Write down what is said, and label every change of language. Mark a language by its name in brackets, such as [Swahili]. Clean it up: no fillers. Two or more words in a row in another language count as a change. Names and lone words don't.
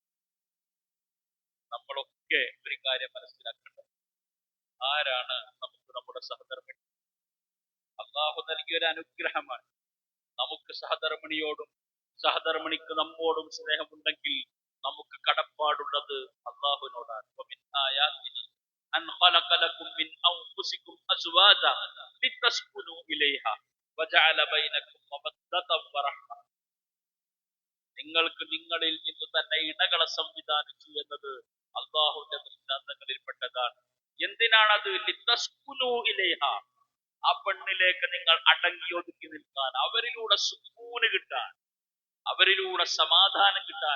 [Malayalam] നമ്മളൊക്കെ ഒരു കാര്യം മനസ്സിലാക്കേണ്ടത്, ആരാണ് നമുക്ക് നമ്മുടെ സഹധർമ്മിണി? അള്ളാഹു നൽകിയ ഒരു അനുഗ്രഹമാണ്. നമുക്ക് സഹധർമ്മിണിയോടും സഹധർമ്മിണിക്ക് നമ്മോടും സ്നേഹമുണ്ടെങ്കിൽ നമുക്ക് കടപ്പാടുള്ളത് അള്ളാഹുവിനോടാണ്. [Arabic] أن خلق لكم من أنفسكم أزواجا لتسكنوا إليها وجعل بينكم مودة ورحمة. [Malayalam] നിങ്ങൾക്ക് നിങ്ങളിൽ നിന്ന് തന്നെ ഇണകളെ സംവിധാനിച്ചു എന്നത് അള്ളാഹുവിന്റെ ദൃഷ്ടാന്തങ്ങളിൽപ്പെട്ടതാണ്. എന്തിനാണത്? [Arabic] لتسكنوا إليها, [Malayalam] ആ പെണ്ണിലേക്ക് നിങ്ങൾ അടങ്ങി ഒതുക്കി നിൽക്കാൻ, അവരിലൂടെ സുക്കൂന് കിട്ടാൻ, അവരിലൂടെ സമാധാനം കിട്ടാൻ.